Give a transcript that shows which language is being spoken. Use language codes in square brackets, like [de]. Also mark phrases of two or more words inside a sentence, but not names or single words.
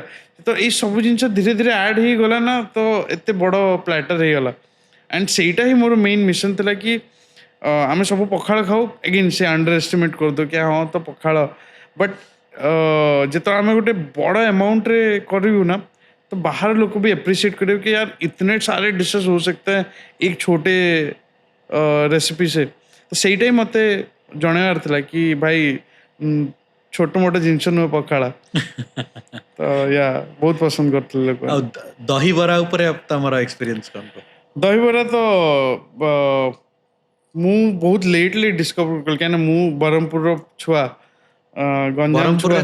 [or] ତ ଏଇ ସବୁ ଜିନିଷ ଧୀରେ ଧୀରେ ଆଡ୍ ହେଇଗଲା ନା ତ ଏତେ ବଡ଼ ପ୍ଲାଟର ହେଇଗଲା। ଆଣ୍ଡ ସେଇଟା ହିଁ ମୋର [en] main mission [or] ଥିଲା କି ଆମେ ସବୁ ପଖାଳ ଖାଉ ଏଗେନ୍ ସେ [en] under estimate [or] କରିଦେଉ କି ହଁ ତ ପଖାଳ। ବଟ୍ ଯେତେବେଳେ ଆମେ ଗୋଟେ ବଡ଼ अमाउंटରେ କରିବୁ [hi] ना तो बाहर लोग भी अप्रिशिएट करेंगे कि यार इतने सारे डिशेस हो सकते हैं एक छोटे रेसिपी से। [or] तो ସେଇଟା ହିଁ ମୋତେ ଜଣେଇବାର ଥିଲା କି ଭାଇ ଛୋଟ ମୋଟ ଜିନିଷ ନୁହେଁ ପଖାଳ। ତ ୟା ବହୁତ ପସନ୍ଦ କରୁଥିଲେ ଲୋକ। ଆଉ ଦହିବରା ଉପରେ ତମର ଏକ୍ସପିରିଏନ୍ସ କଣ? ଦହିବରା ତ ମୁଁ ବହୁତ [en] lately discover [or] କଲି କାହିଁକିନା ମୁଁ ବ୍ରହ୍ମପୁରର ଛୁଆ, ଗଞ୍ଜାମ ଛୁଆ।